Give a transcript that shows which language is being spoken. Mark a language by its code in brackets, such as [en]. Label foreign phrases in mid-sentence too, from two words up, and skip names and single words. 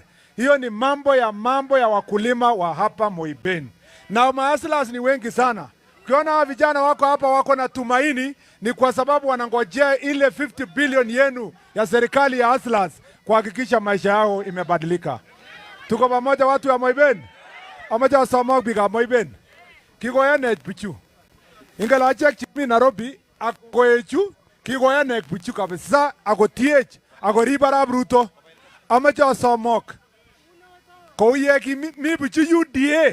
[sw] Hiyo ni mambo ya wakulima wa hapa Moiben. Na mahaslas ni wengi sana. Ukiona hawa vijana wako hapa wako na tumaini, ni kwa sababu wanangojea ile 50 billion yenu ya serikali ya haslas kuhakikisha maisha yao imebadilika. Tuko pamoja watu wa Moiben. [kln] Amaja wasama biga Moiben. Kigoyane bichu. Ingala check chimi Nairobi akoechu kigoyane bichu kabisa akotiech akoribarab Ruto. Amaja wasamok. Koye ki mi bichu UDA.